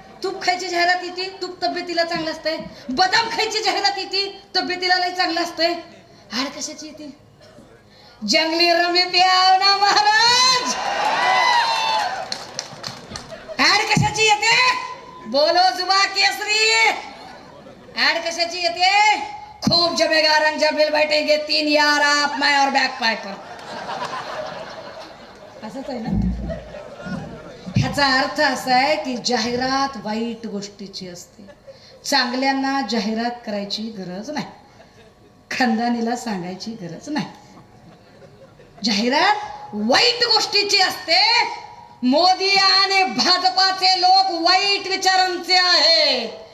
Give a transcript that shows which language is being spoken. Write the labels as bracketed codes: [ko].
[mr] तूप खायची जाहिरात येते, तूप तब्येतीला चांगलं असतंय. बदाम खायची जाहिरात येते, तब्येतीला लय चांगलं असतंय. ऍड कशाची येते? [hi] जंगली रमी प्याव ना महाराज. [mr] ऍड कशाची येते? [hi] बोलो जुबा केसरी. [mr] ऍड कशाची येते? [hi] खूब जमेगा रंग जब मिल बैठेंगे 3 यार आप मैं और बैक पाइपर. [mr] असंच आहे ना. ह्याचा अर्थ असा आहे की जाहिरात वाईट गोष्टीची असते. चांगल्यांना जाहिरात करायची गरज नाही, खानदानीला सांगायची गरज नाही. जाहिरात वाईट गोष्टीची असते. मोदी आणि भाजपाचे लोक वाईट विचारांचे आहेत.